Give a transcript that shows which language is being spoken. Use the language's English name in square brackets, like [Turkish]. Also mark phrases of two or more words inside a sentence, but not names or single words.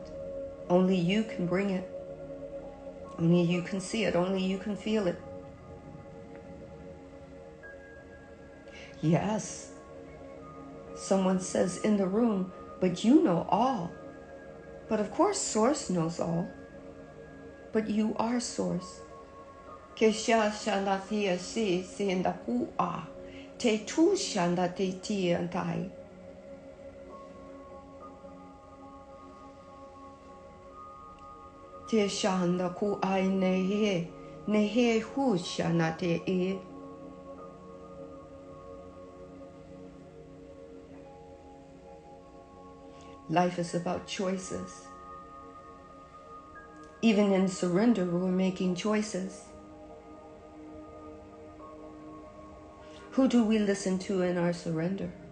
[English] Only you can bring it. Only you can see it. Only you can feel it. Yes. Someone says in the room, but you know all. But of course, Source knows all. But you are Source. Kesha shanda thea si sinda ku'a. Te tu shanda te ti antai. Te shanda ku'ai nehe. Nehe hu shana te e. Life is about choices. Even in surrender, we're making choices. Who do we listen to in our surrender?